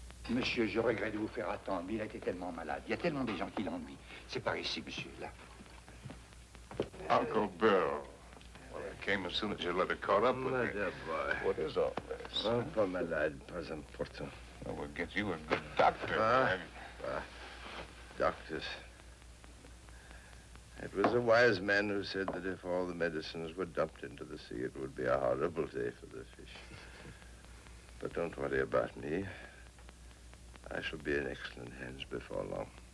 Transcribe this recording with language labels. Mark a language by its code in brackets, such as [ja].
[fr] Monsieur, je regrette de vous faire attendre, mais il a été tellement malade. Il y a tellement de gens qui l'ennuient. C'est par ici, monsieur, là. [en] Uncle Bill. Well, I came as soon as your letter caught up with me. boy. What is all this? [fr] Oh, pas malade, pas important. [en] Well, we'll get you a good doctor. Doctors. It was a wise man who said that if all the medicines were dumped into the sea, it would be a horrible day for the fish. But don't worry about me. I shall be in excellent hands before long.